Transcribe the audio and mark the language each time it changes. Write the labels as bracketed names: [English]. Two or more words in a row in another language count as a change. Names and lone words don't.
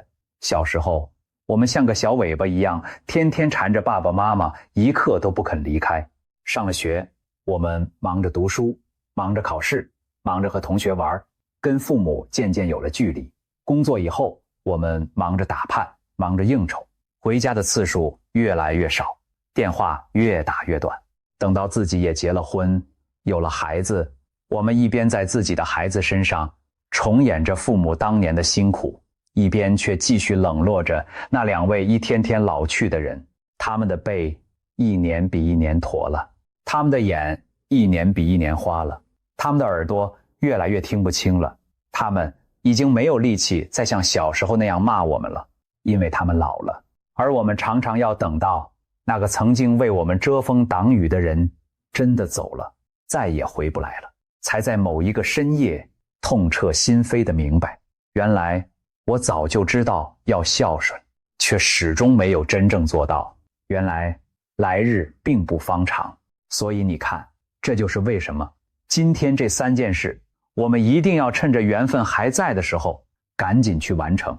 [Chinese] 小時候，我們像個小尾巴一樣，天天纏着爸爸媽媽，一刻都不肯離開。上了學，我們忙着讀書，忙着考試，忙着和同學玩，跟父母漸漸有了距離。工作以後，我們忙着打盼，忙着應酬，回家的次數越來越少，電話越打越短。等到自己也結了婚，有了孩子，我們一邊在自己的孩子身上重演着父母當年的辛苦，一邊卻繼續冷落着那2位一天天老去的人。他們的背一年比一年驼了，他們的眼一年比一年花了，他們的耳朵越來越聽不清了，他們已經沒有力气再像小时候那樣骂我們了，因為他們老了。而我們常常要等到那個曾經為我们遮風擋雨的人真的走了，再也回不來了，才在某一個深夜痛徹心扉地明白，原來我早就知道要孝順，卻始終沒有真正做到。原來來日並不方長。所以你看，這就是為什麼今天這3件事我們一定要趁着緣分還在的時候趕緊去完成。